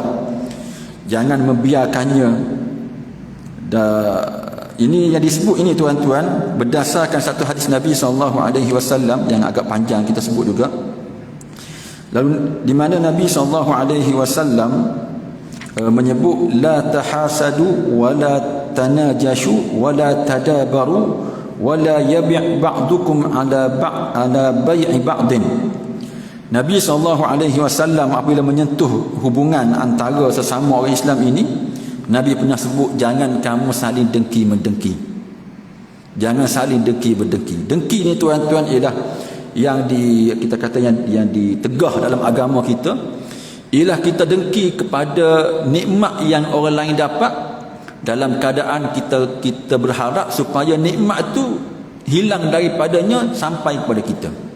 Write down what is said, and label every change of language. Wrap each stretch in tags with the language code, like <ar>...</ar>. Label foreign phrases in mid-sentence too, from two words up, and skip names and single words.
<ms>Jangan membiarkannya. Ini yang disebut ini tuan-tuan berdasarkan satu hadis Nabi SAW yang agak panjang kita sebut juga. Lalu di mana Nabi SAW menyebut</ms> <ar>لا تحاسدوا ولا تناجشوا ولا تدابروا ولا يبع بعضكم على بيع بعض.</ar> <ms>Nabi SAW apabila menyentuh hubungan antara sesama orang Islam ini, Nabi pernah sebut jangan kamu saling dengki-mendengki. Jangan saling dengki-mendengki. Dengki ni tuan-tuan ialah kita kata yang ditegah dalam agama kita, ialah kita dengki kepada nikmat yang orang lain dapat dalam keadaan kita berharap supaya nikmat tu hilang daripadanya sampai kepada kita.</ms>